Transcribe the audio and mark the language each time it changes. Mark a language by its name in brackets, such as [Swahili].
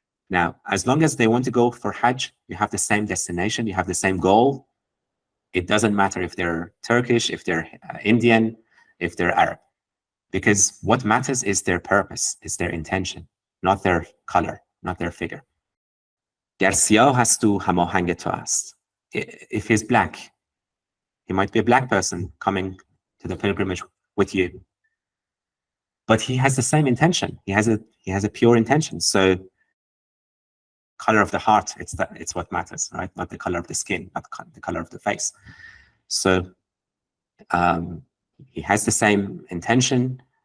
[English] Now, as long as they want to go for Hajj, you have the same destination, you have the same goal. It doesn't matter if they're Turkish, if they're Indian, if they're Arab. Because what matters is their purpose, is their intention, not their color, not their figure. [Persian] گر سیاه هست و هماهنگ تو است. [English] If he's black, he might be a black person coming to the pilgrimage with you, but he has the same intention. He has a pure intention. So, color of the heart, it's what matters, right? Not the color of the skin, not the color of the face. So, he has the same intention.